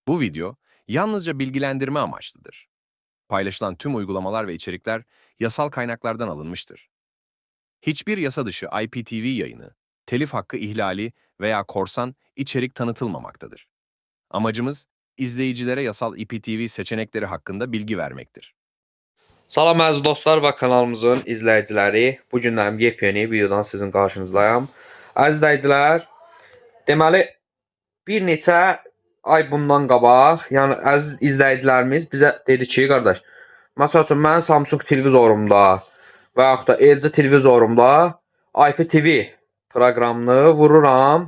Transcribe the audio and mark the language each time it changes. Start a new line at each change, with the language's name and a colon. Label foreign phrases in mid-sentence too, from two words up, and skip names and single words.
Turkish: Bu video yalnızca bilgilendirme amaçlıdır. Paylaşılan tüm uygulamalar ve içerikler yasal kaynaklardan alınmıştır. Hiçbir yasa dışı IPTV yayını, telif hakkı ihlali veya korsan içerik tanıtılmamaktadır. Amacımız izleyicilere yasal IPTV seçenekleri hakkında bilgi vermektir.
Azerbaijani: Salam əziz dostlar və kanalımızın izləyiciləri. Bu gündən yepyeni videodan sizin qarşınızdayım. Əziz izləyicilər, deməli bir neçə ay bundan qabaq, yəni əziz izləyicilərimiz bizə dedi ki, qardaş, məsəl üçün mən Samsung televizorumda və yaxud da LG televizorumda IPTV proqramını vururam.